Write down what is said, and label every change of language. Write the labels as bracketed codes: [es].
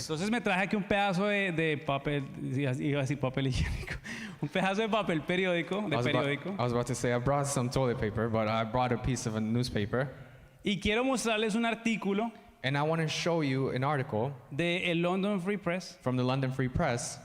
[es] Entonces me traje aquí un pedazo de papel, iba a decir papel higiénico, un pedazo de papel periódico, [en] I was about to say I brought some toilet paper, but I brought a piece of a newspaper. [es] y quiero mostrarles un artículo [en] And I want to show you an article [es] de el London Free Press [en] from the London Free Press